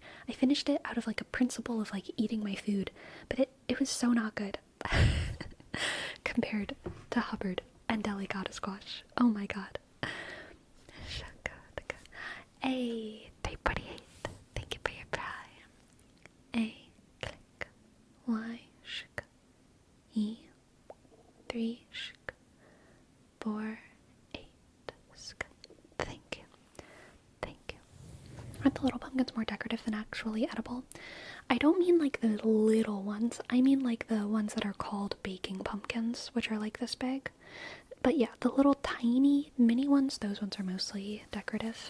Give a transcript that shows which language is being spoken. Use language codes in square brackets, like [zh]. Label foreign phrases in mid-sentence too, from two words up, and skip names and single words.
[en] I finished it out of like a principle of like eating my food, but it was so not good. Compared to Hubbard and delicata squash. Oh my god. A 348. Thank you for your prime. A click. Y shk. E 3 shk. 4 8 sk. Thank you. Thank you. Aren't the little pumpkins more decorative than actually edible? I don't mean like the little ones. I mean like the ones that are called baking pumpkins, which are like this big. But yeah, the little tiny mini ones, those ones are mostly decorative.